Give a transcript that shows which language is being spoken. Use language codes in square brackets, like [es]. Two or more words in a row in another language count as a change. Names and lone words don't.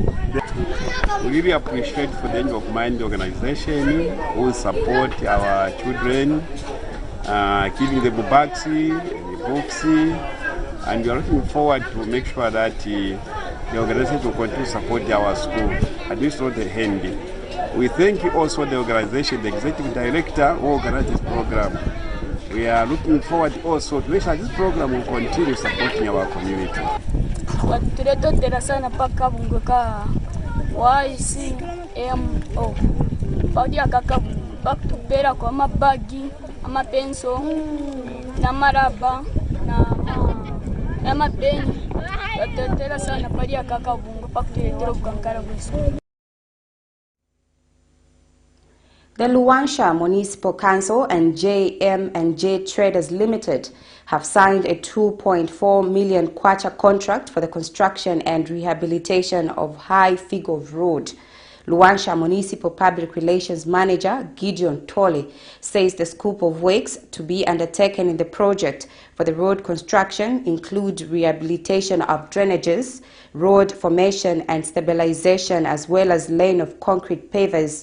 [en] We really appreciate for the End of Mind organization who support our children, giving them bags, books, and we are looking forward to make sure that the organization will continue to support our school. And this is not the hand. We thank also the organization, the executive director who organized this program. We are looking forward also to make sure this program will continue supporting our community. [bem] Namaraba na mapeni watetera sana pali ya kakabungo pakutetera kukankara bwiso. [en] The Luanshya Municipal Council and JM&J Traders Limited have signed a 2.4 million kwacha contract for the construction and rehabilitation of High Figure Road. Luanshya Municipal Public Relations Manager Gideon Tolle says the scope of works to be undertaken in the project for the road construction include rehabilitation of drainages, road formation and stabilization, as well as laying of concrete pavers.